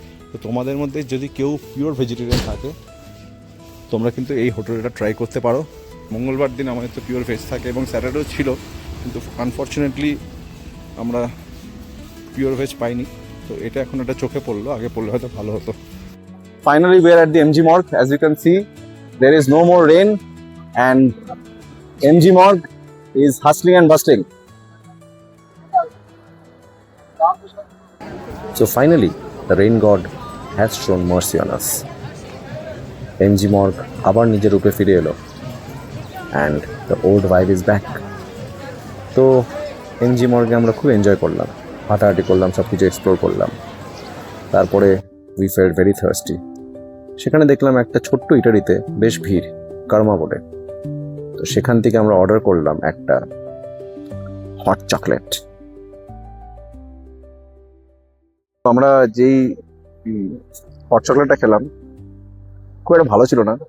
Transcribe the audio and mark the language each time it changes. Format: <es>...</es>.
<bn>তো তোমাদের মধ্যে যদি কেউ পিওর ভেজিটেরিয়ান থাকে, তোমরা কিন্তু এই হোটেলটা ট্রাই করতে পারো। মঙ্গলবার দিন আমাদের তো পিওর ভেজ থাকে, এবং স্যাটারডেও ছিল, কিন্তু আনফর্চুনেটলি আমরা পিওর ভেজ পাইনি। তো এটা এখন একটা চোখে পড়লো, আগে পড়লে হয়তো ভালো হতো।</bn> <en>Finally, we are at the MG Morg. As you can see, there is no more rain, and MG Morg is hustling and bustling. So finally, the rain god has shown mercy on us. MG Morg</en> <bn>আবার নিজের রূপে ফিরে এলো,</bn> <en>and the old vibe is back.</en> <bn>তো MG Morg আমরা খুব enjoy করলাম, হাঁটাহাঁটি করলাম, সব কিছু এক্সপ্লোর করলাম।</bn> <en>তারপরে we felt very thirsty.</en> <bn>সেখানে দেখলাম একটা ছোট্ট ইটারিতে বেশ ভিড়, কার্মা বোর্ডে। তো সেখান থেকে আমরা অর্ডার করলাম একটা হট চকলেট। আমরা যেই হট চকলেটটা খেলাম, খুব একটা ভালো ছিল না।</bn>